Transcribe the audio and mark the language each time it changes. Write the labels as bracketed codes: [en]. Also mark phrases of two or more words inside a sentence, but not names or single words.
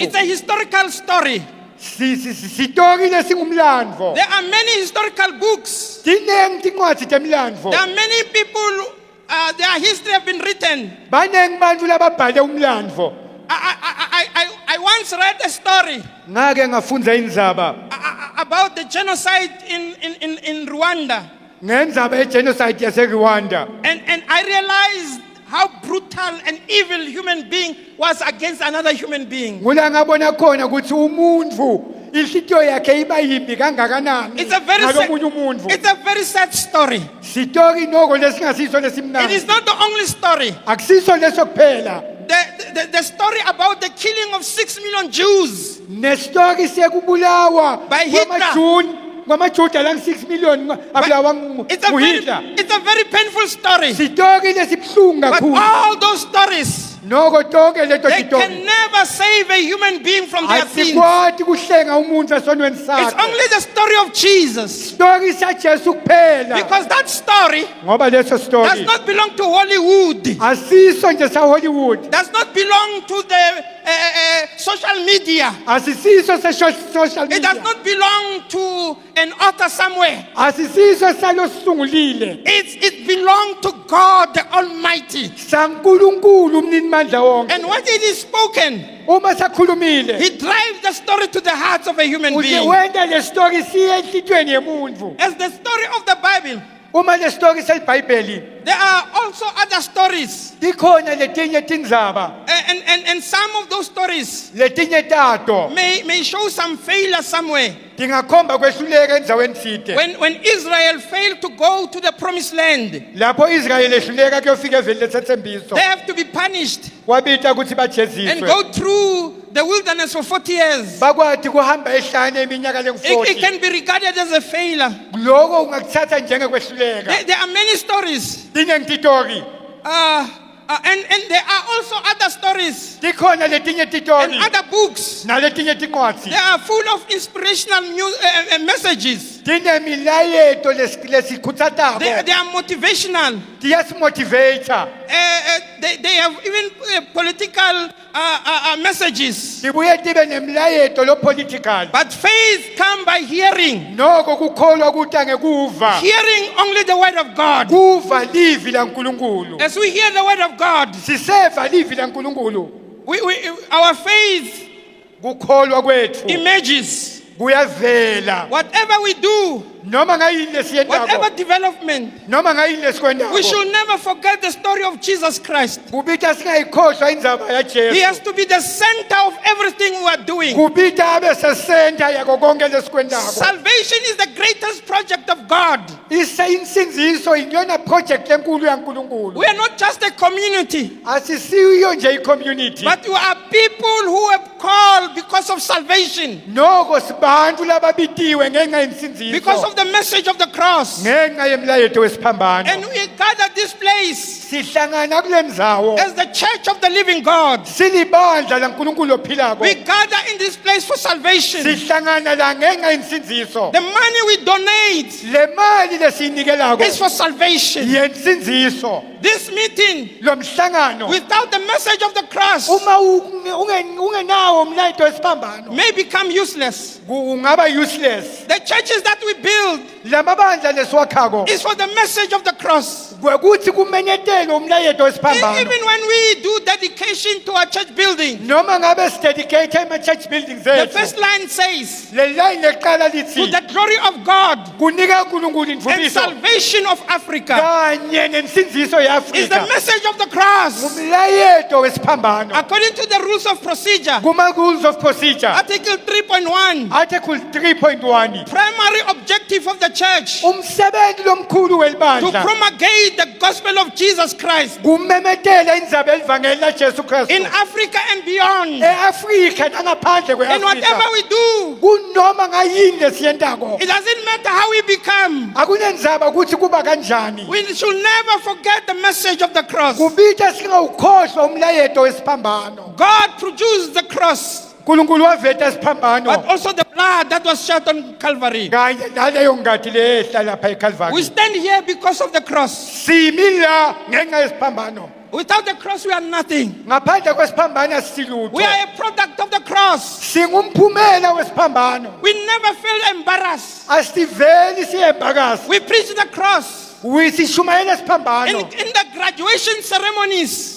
[en] It's a historical story. [ss] sitori lesingumlandvo [en] There are many historical books. [ss] tinengi tincwadzi temlandvo [en] There are many people, their history have been written. [ss] banengi bantfu lababhale umlandvo [en] I I once read a story [ss] ngake ngafunda indzaba [en] about the genocide in Rwanda. [ss] ngendzaba yegenocide yaseRwanda. [en] And I realized how brutal and evil human being was against another human being. [ss] Kula ngabona khona ukuthi umuntu inhlitiyo yakhe iba yimbi kangakanani [en] It's a very [ss] ngalomunye umuntu. [en] it's a very sad story. [ss] Sitori noko lesingasiso [en] It [ss] lesimnandi. [en] is not the only story. [ss] Akusiso leso kuphela. [en] The story about the killing of 6 million Jews [ss] Nestori sekubulawa [en] By Hitler. [ss] kwamajuda lang 6 million abulawa [en] it's a very painful story. [ss] Sitori lesibhlungu [en] But [ss] kakhulu. [en] all those stories, [ss] Noko tonke leto [en] they [ss] sitori. [en] can never save a human being from their sins. [ss] Asikwati kuhlenga umuntu esonweni [en] It's [ss] sakhe. [en] only the story of Jesus. [ss] Story saJesu kuphela. [en] Because that story [ss] Ngoba leso [en] does [ss] story [en] not belong to Hollywood. [ss] asiso nje sa Hollywood. [en] Does not belong to the social media. [ss] Asisiso sa social [en] It does [ss] media. [en] not belong to an author somewhere. [ss] Asisiso salosungulile. [en] It belongs to God the Almighty. [ss] SaNkulunkulu umninimandla wonke. [en] And when it is spoken, [ss] Uma sakhulumile [en] He drives the story to the hearts of a human [ss] uze [en] being. [ss] wenda le story siye enhlitweni yemuntu. [en] As the story of the Bible, [ss] Uma le story seBhayibheli [en] there are also other stories. [ss] tikhona letinye tindzaba [en] And some of those stories [ss] letinye tato [en] may show some failure somewhere. [ss] tingakhomba kwehluleka endzaweni thide. [en] When Israel failed to go to the promised land, [ss] Lapho Israel ehluleka kuyofika eveli lesethembiso. [en] they have to be punished [ss] Kwabita ukuthi [en] and [ss] bajeziswe. [en] go through the wilderness for 40 years. [ss] Bakwati kuhamba ehlane iminyaka [en] It [ss] lengu-40. [en] can be regarded as a failure. [ss] Lokho ungakuthatha njengekwehluleka. [en] There are many stories. [ss] Tiningi titori. [en] And there are also other stories [ss] Tikhona letinye [en] and [ss] titori. [en] other books. [ss] Naletinye tincwadzi. [en] They are full of inspirational messages. [ss] Tinemilayeto [en] They [ss] lesikhutsatako. [en] are motivational. [ss] Tiyasimotivata. [en] They have even political messages. [ss] Tibuye tibe nemlayeto lo-political. [en] But faith comes by hearing. [ss] Noko kukholwa kuta ngekuva. [en] Hearing only the word of God. [ss] Kuva livi laNkulunkulu. [en] As we hear the word of God, [ss] Siseva livi laNkulunkulu. [en] our faith [ss] Kukholwa kwethu [en] emerges. [ss] kuyavela. [en] Whatever we do, [ss] Noma ngayini [en] whatever [ss] lesiyendako. [en] development, [ss] Noma ngayini [en] we [ss] lesikwendako. [en] should never forget the story of Jesus Christ. [ss] Kubita singayikhohlwa indzaba [en] He has [ss] yaJesu. [en] to be the center of everything we are doing. [ss] Kubita abe sesenta yako konke lesikwendako. [en] Salvation is the greatest project of God. [ss] Insinziso iyona project enkulu yaNkulunkulu. [en] We are not just a community, [ss] Asisiyo nje icommunity. [en] but we are people who have called because of salvation, [ss] Noko sibantu lababitiwe ngenxa yensinziso. [en] because of the message of the cross. [ss] Ngenxa yemlayeto wesiphambano. [en] And we gather this place [ss] Sihlangana kule ndzawo. [en] as the church of the living God. [ss] Silibandla laNkulunkulu ophilako. [en] We gather in this place for salvation. [ss] Sihlangana la ngenxa yensinziso. [en] The money we donate [ss] Le mali lesiyinikelako [en] is for salvation. [ss] yensinziso. [en] This meeting, [ss] Lo mhlangano [en] without the message of the cross, [ss] uma ungenawo umlayeto wesiphambano [en] may become useless. [ss] ungaba useless. [en] The churches that we build [ss] Lamabandla lesiwakhako [en] is for the message of the cross. [ss] kwekuthi kumenyetele umlayeto wesiphambano. [en] Even when we do dedication to our church building, [ss] Noma ngabe sidedicate ama- [en] church buildings the [ss] ethu. [en] first line says, [ss] Le line leqala [en] to [ss] lithi [en] the glory of God [ss] kunika uNkulunkulu [en] and [ss] imvumiso [en] salvation of Africa, [ss] kanye nensinziso [en] is the [ss] yeAfrika. [en] message of the cross. [ss] Umlayeto wesiphambano. [en] According to the rules of procedure, [ss] Kuma [en] rules of procedure. Article 3.1, [ss] Article 3.1. [en] primary objective of the church [ss] Umsebenzi lomkhulu [en] to [ss] welibandla [en] promulgate the gospel of Jesus Christ [ss] kumemetela indzaba elivangeli laJesu Kristu. [en] in Africa and beyond. [ss] eAfrika nangaphandle [en] And whatever [ss] kweAfrika. [en] we do, [ss] Kunoma ngayini lesiyentako. [en] it doesn't matter how we become. [ss] Akunendzaba ukuthi kuba kanjani. [en] We should never forget the message of the cross. [ss] Kubita singawukhohlwa umlayeto wesiphambano. [en] God produced the cross, [ss] uNkulunkulu waveta [en] but [ss] isiphambano [en] also the blood that was shed on Calvary. [ss] kanye naleyo ngadi lehla lapha [en] We [ss] eCalvary. [en] stand here because of the cross. [ss] Simi la ngenxa yesiphambano. [en] Without the cross, we are nothing. [ss] Ngaphandle kwesiphambano asilutho. [en] We are a product of the cross. [ss] Singumphumela wesiphambano. [en] We never feel embarrassed. [ss] Asiveli siyembakazi. [en] We preach the cross. [ss] Uyisishumayela [en] In [ss] siphambano. [en] the graduation ceremonies,